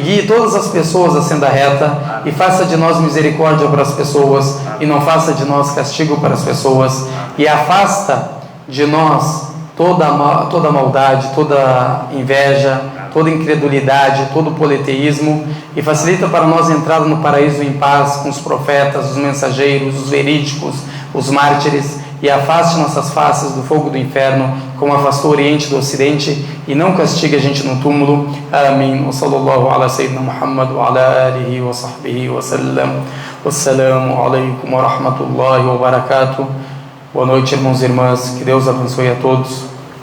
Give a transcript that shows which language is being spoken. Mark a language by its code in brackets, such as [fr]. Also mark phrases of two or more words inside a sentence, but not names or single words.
[pt] guie todas as pessoas à senda reta e faça de nós misericórdia para as pessoas e não faça de nós castigo para as pessoas e afasta de nós toda maldade, toda inveja, toda incredulidade, todo politeísmo e facilita para nós a entrada no paraíso em paz com os profetas, os mensageiros, os verídicos, os mártires e afaste nossas faces do fogo do inferno, como afastou o Oriente do Ocidente e não castigue a gente no túmulo. Amém. [ar] وصلى الله على سيدنا محمد وعلى آله وصحبه وسلم. والسلام عليكم ورحمة الله وبركاته. [pt] Boa noite, irmãos e irmãs. Que Deus abençoe a todos.